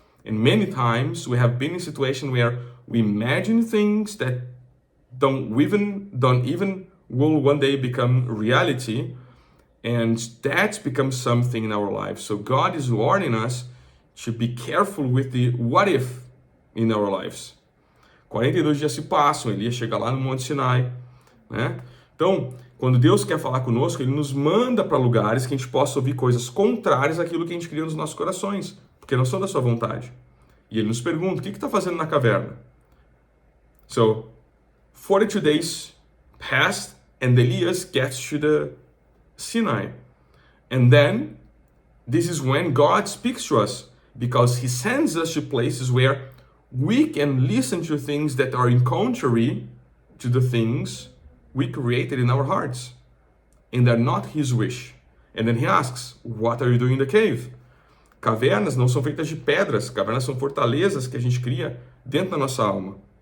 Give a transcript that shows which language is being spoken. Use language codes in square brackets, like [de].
[en] And many times we have been in a situation where we imagine things that don't even will one day become reality, and that becomes something in our lives. So God is warning us to be careful with the what if in our lives. [pt] 42 dias se passam, Elias chega lá no Monte Sinai, né? Então, quando Deus quer falar conosco, Ele nos manda para lugares que a gente possa ouvir coisas contrárias àquilo que a gente cria nos nossos corações, porque não são da sua vontade. E Ele nos pergunta, o que está fazendo na caverna? [en] So, 42 days passed, and Elias gets to the Sinai. And then, this is when God speaks to us, because He sends us to places where we can listen to things that are in contrary to the things we created in our hearts, and they're not His wish. And then He asks, what are you doing in the cave? [pt] Cavernas não são feitas de pedras, cavernas são fortalezas que a gente cria dentro da nossa alma.